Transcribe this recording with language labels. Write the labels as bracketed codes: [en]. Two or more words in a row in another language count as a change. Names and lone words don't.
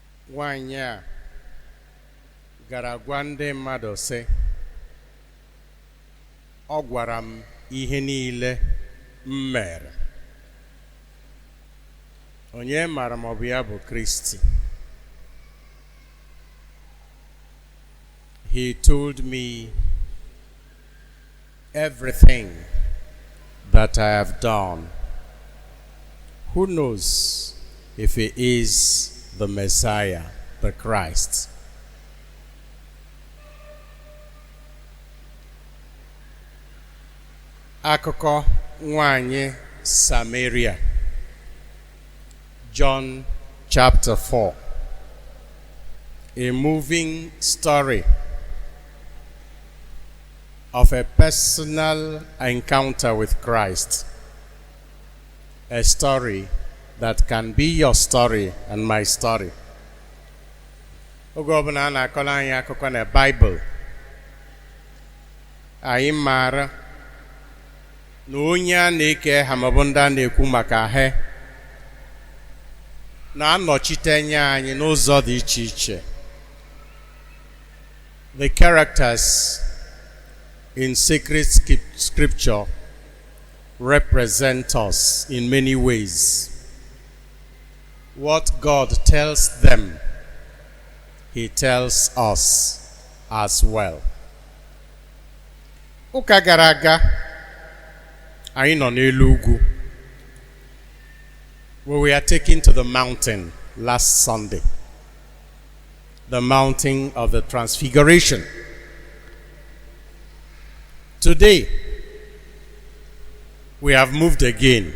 [ig] nwanyị a gara gwa ndị mmadụ sị, ọ gwara m ihe niile m mere. Onye mara ma ọ bụ ya bụ Kristi. [en] He told me everything that I have done. Who knows if he is the Messiah, the Christ? [ig] Akụkọ nwanyị Samaria, John chapter 4. [en] A moving story of a personal encounter with Christ. A story that can be your story and my story. [ig] Oge ọbụla a na-akọrọ anyị akụkọ na Bible, anyị maara na onye a na-eke ha maọbụ ndị a na-ekwu maka ha na-anọchite anya anyị n'ụzọ dị iche iche. [en] The characters in sacred scripture represent us in many ways. What God tells them, He tells us as well. [ig] Ụka gara aga, anyị nọ n'elu ugwu, [en] where we are taken to the mountain last Sunday. The mountain of the Transfiguration. Today, we have moved again.